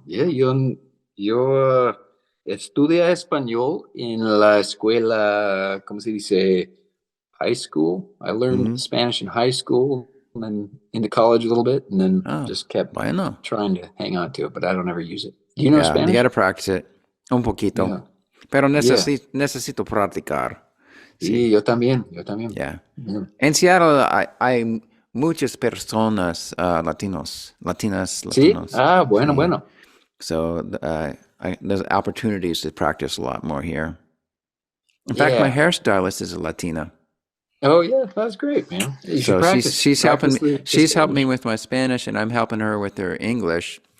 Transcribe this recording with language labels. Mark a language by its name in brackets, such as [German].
[Spanish] Yeah, yo estudia español en la escuela, ¿cómo se dice? [English] High school. I learned Spanish in high school and then into college a little bit and then just kept trying to hang on to it, but I don't ever use it. Do you know Spanish? You got to practice it. [Spanish] Un poquito. [English] Yeah. [Spanish] Pero necesito practicar. Sí, yo también. [English] Yeah. [Spanish] En Seattle, hay muchas personas latinas. Sí? Ah, bueno. [English] So there's opportunities to practice a lot more here. In fact, my hairstylist is a Latina. Oh yeah, that's great, man. So she's helping me. She's helped me with my Spanish, and I'm helping her with her English.